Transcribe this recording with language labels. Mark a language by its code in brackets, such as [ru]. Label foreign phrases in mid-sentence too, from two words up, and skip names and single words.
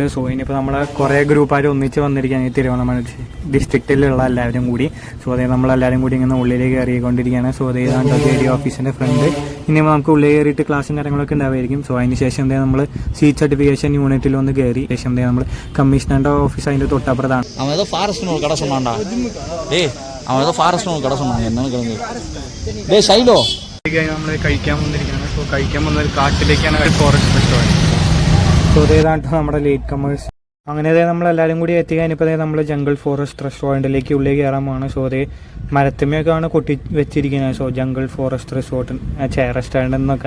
[ml] സോ ഇനിയിപ്പോൾ നമ്മൾ കുറേ ഗ്രൂപ്പുകാർ ഒന്നിച്ച് വന്നിരിക്കുകയാണ് തിരുവണ്ണാമല ഡിസ്ട്രിക്റ്റിലുള്ള എല്ലാവരും കൂടി. സോ അതേ നമ്മളെല്ലാവരും കൂടി ഇങ്ങനെ ഉള്ളിലേക്ക് കയറിക്കൊണ്ടിരിക്കുകയാണ്. സോ അതേ JDA ഓഫീസിൻ്റെ ഫ്രണ്ട്. ഇനിയിപ്പോൾ നമുക്ക് ഉള്ളിൽ കയറിയിട്ട് ക്ലാസ്സും കാര്യങ്ങളൊക്കെ ഉണ്ടാവുമായിരിക്കും. സോ അതിന് ശേഷം എന്താ നമ്മൾ [en] seat certification [ml] യൂണിറ്റിൽ ഒന്ന് കയറി ശേഷം എന്താ നമ്മൾ കമ്മീഷണറുടെ ഓഫീസ് അതിൻ്റെ തൊട്ടപ്പുറത്താണ്. [ta] அவன் ஏதோ ஃபாரஸ்ட்னு ஒரு கடை சொன்னான்டா. டேய் அவன் ஏதோ ஃபாரஸ்ட்னு ஒரு கடை சொன்னாங்க. என்னன்னு கிளம்பி டேய் சைடோ [ml] നമ്മൾ കഴിക്കാൻ വന്നിരിക്കുകയാണ്. സോ കഴിക്കാൻ വന്ന ഒരു കാട്ടിലേക്കാണ് ഫോറസ്റ്റ് റെസ്റ്റോറൻറ്റ്. സോ ഇതേതാണ് നമ്മുടെ [en] late comers. [ml] അങ്ങനെ നമ്മളെല്ലാവരും കൂടി എത്തിക്കഴിഞ്ഞപ്പോൾ നമ്മൾ ജംഗിൾ ഫോറസ്റ്റ് റെസ്റ്റോറൻറ്റിലേക്ക് ഉള്ളിൽ കയറാൻ പോവാണ്. സോ അതേ മരത്തുമ്മയൊക്കെയാണ് കൊട്ടി വെച്ചിരിക്കുന്നത്. സോ ജംഗിൾ ഫോറസ്റ്റ് റിസോർട്ട് റെസ്റ്റോറൻറ്റ് എന്നൊക്കെ.